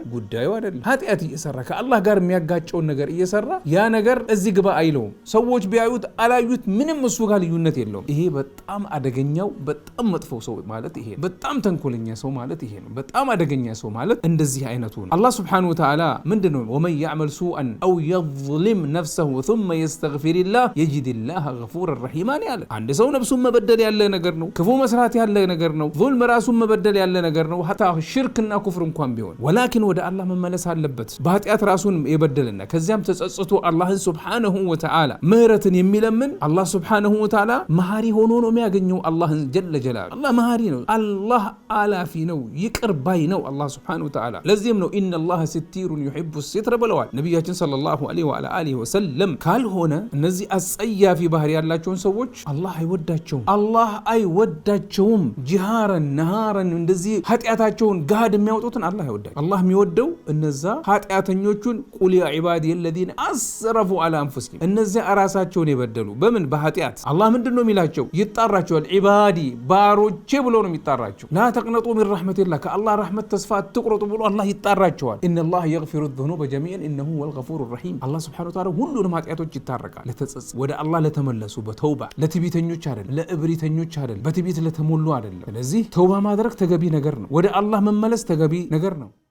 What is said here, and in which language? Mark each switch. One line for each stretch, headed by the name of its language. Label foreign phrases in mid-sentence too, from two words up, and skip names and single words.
Amharic: ጉዳዩ አይደለም ኃጢአት እየሰራ ከአላህ ጋር የሚያጋጨውን ነገር እየሰራ ያ ነገር እዚህ ግባ አይለውም። ሰዎች ቢያዩት አላዩት ምንም እሱ ጋር ልዩነት የለውም። ይሄ በጣም አደገኛው በጣም መጥፎ ሰው ማለት ይሄ ነው። በጣም ተንኮለኛ ሰው ማለት ይሄ ነው። በጣም አደገኛ ሰው ማለት እንደዚህ አይነቱ ነው። አላህ
Arabic: سبحانه وتعالى
Amharic: ምንድነው
Arabic: ومن يعمل سوءا أو يظلم نفسه ثم يستغفر الله يجد الله غفورا رحيما
Amharic: ያለ አንድ ሰው ነፍሱን መበደል ያለ ነገር ነው። ክፉ መስራት ያለ ነገር ነው። ዙልም ራሱን መበደል ያለ ነገር ነው። ሐታ ሽርክና ኩፍር እንኳን ቢሆን ወላኪን ወደ አላህ መመለስ አለበት። በኃጢአት ራሱን የበደልና ከዚያም ተጸጽቶ አላህን
Arabic: سبحانه وتعالى
Amharic: ምህረትን የሚለምን አላህ
Arabic: سبحانه وتعالى
Amharic: መሐሪ ሆኖ ነው የሚያገኘው። አላህን
Arabic: جل جلاله
Amharic: አላህ መሐሪ ነው። አላህ አላፊ ነው። ይቅር ባይ ነው አላህ
Arabic: سبحانه وتعالى።
Amharic: ለዚህም ነው
Arabic: إن الله ستير يحب الستر
Amharic: ብለዋል ነብያችን
Arabic: صلى الله عليه وآله وسلم።
Amharic: ካልሆነ እነዚህ አጸያፊ ባህሪ ያላቸውን ሰዎች አላህ አይወዳቸውም። አላህ አይወዳቸውም።
Arabic: جهارا نهارا
Amharic: እንደዚህ ኃጢአታቸውን ጋድ የሚያወጡትን አላህ አይወዳቸውም። አላህ የሚወደው እነዛ ኃጢአተኞቹን
Arabic: قل يا عبادي الذين اسرفوا على انفسهم
Amharic: እነዚያ ራሳቸውን የበደሉ በምን በኃጢአት አላህ ምንድነው የሚላቸው? ይጣራቸዋል። ዒባዲ ባሮቼ ብሎ ነው የሚጣራቸው።
Arabic: لا تقنطوا من رحمة الله
Amharic: ከአላህ ረሕመት ተስፋ አትቁረጡ ብሎ አላህ ይጣራቸዋል።
Arabic: إن الله يغفر الذنوب جميعا انه هو الغفور الرحيم
Amharic: አላህ
Arabic: سبحانه وتعالى
Amharic: ሁሉንም ኃጢአቶች ይታረቃል። ለተጸጸቱ ወደ አላህ ለተመለሱ በተውባ ለትዕቢተኞች አይደለም፣ ለእብሪተኞች አይደለም፣ በትዕቢት ለተሞሉ አይደለም። ስለዚህ ተውባ ማድረግ ተገቢ ነገር ነው። ወደ አላህ መመለስ ተገቢ ነገር ነው።